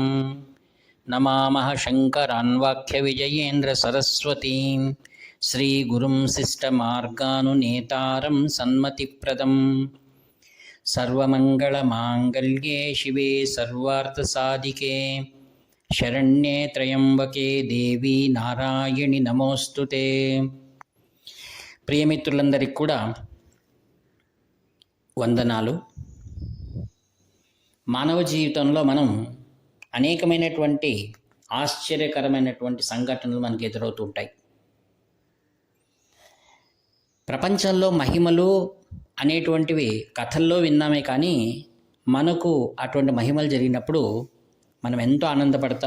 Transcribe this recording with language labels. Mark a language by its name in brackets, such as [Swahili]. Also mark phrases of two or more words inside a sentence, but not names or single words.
[Sanskrit] नमामः शङ्करान् वाक्यविजयेन्द्रसरस्वतीं श्रीगुरुं शिष्टमार्गानुनेतारं सन्मतिप्रदं। सर्वमङ्गलमाङ्गल्ये शिवे सर्वार्थसाधिके शरण्ये त्र्यम्बके देवी नारायणि नमोऽस्तुते। [Telugu] ప్రియమిత్రులందరికీ కూడా వందనాలు. మానవ జీవితంలో మనం అనేకమైనటువంటి ఆశ్చర్యకరమైనటువంటి సంఘటనలు మనకు ఎదురవుతూ ఉంటాయి. ప్రపంచంలో మహిమలు అనేటువంటివి కథల్లో విన్నామే కానీ మనకు అటువంటి మహిమలు జరిగినప్పుడు మనం ఎంతో ఆనందపడతాం.